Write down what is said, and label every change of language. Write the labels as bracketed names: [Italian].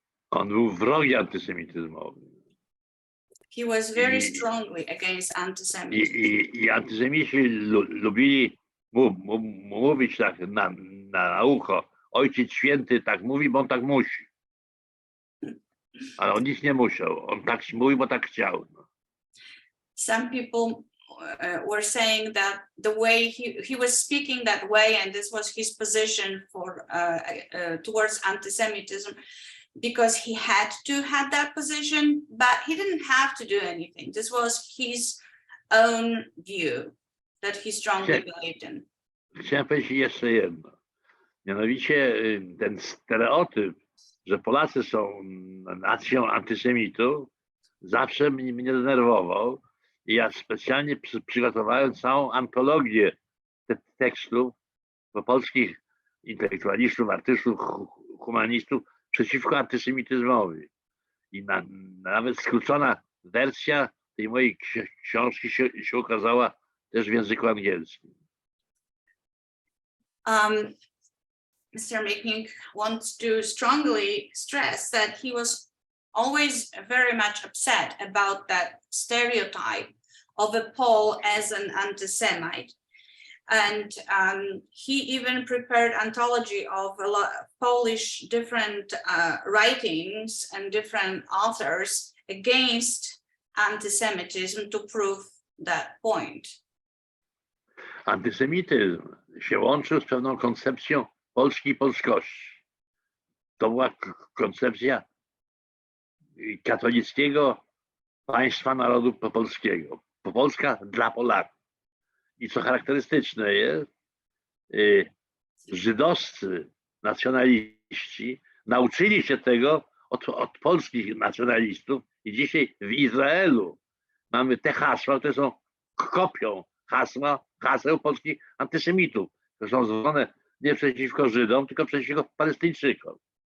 [Polish] On był wrogiem antysemityzmowym. [English] He was very strongly against antisemitism. [Polish] I antysemici lubili mówić tak na ucho. Ojciec Święty tak mówi, bo on tak musi. Ale on nic nie musiał. On tak mówi, bo tak chciał. [English] Some people were saying that the way he was speaking that way, and this was his position towards anti-Semitism, because he had to have that position, but he didn't have to do anything. This was his own view that he strongly believed in. [Polish] Chciałem powiedzieć jeszcze jedno. Mianowicie ten stereotyp, że Polacy są nacją antysemitów, zawsze mnie denerwował. I ja specjalnie przygotowałem całą antologię tekstów polskich intelektualistów, artystów, humanistów przeciwko antysemityzmowi. I nawet skrócona wersja tej mojej książki się ukazała też w języku angielskim. [English] Mr. Michnik wants to strongly stress that he was always very much upset about that stereotype of a Pole as an anti-Semite. And he even prepared anthology of a lot of Polish different writings and different authors against anti-Semitism to prove that point. [Polish] Antysemityzm się łączył z pewną koncepcją Polski i polskości. To była koncepcja katolickiego państwa narodu polskiego. Polska dla Polaków. I co charakterystyczne jest, żydowscy nacjonaliści nauczyli się tego od polskich nacjonalistów i dzisiaj w Izraelu mamy te hasła, które są kopią haseł polskich antysemitów, które są zwrócone nie przeciwko Żydom, tylko przeciwko Palestyńczykom.